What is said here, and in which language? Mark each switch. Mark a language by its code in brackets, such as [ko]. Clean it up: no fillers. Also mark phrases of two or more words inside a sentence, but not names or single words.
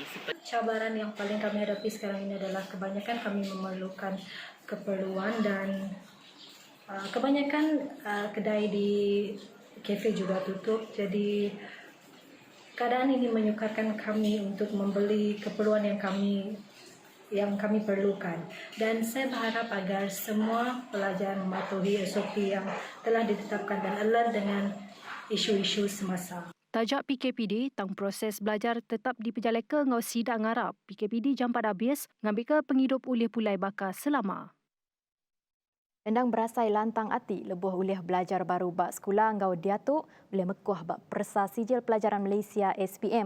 [ms] Cabaran yang paling kami hadapi sekarang ini adalah kebanyakan kami memerlukan keperluan dan kebanyakan kedai di kafe juga tutup, jadi keadaan ini menyukarkan kami untuk membeli keperluan yang kami perlukan. Dan saya berharap agar semua pelajar mematuhi SOP yang telah ditetapkan dan alert dengan isu-isu semasa. [iba] Tajak PKPD tang proses belajar tetap diperjalai ke ngau sidak ngarap. PKPD jampat habis ngambil ke penghidup ulih pulai bakar selama. Endang berasai lantang ati lebuh ulih belajar baru bak sekolah ngau diatuk boleh mekuah bak Persa Sijil Pelajaran Malaysia SPM.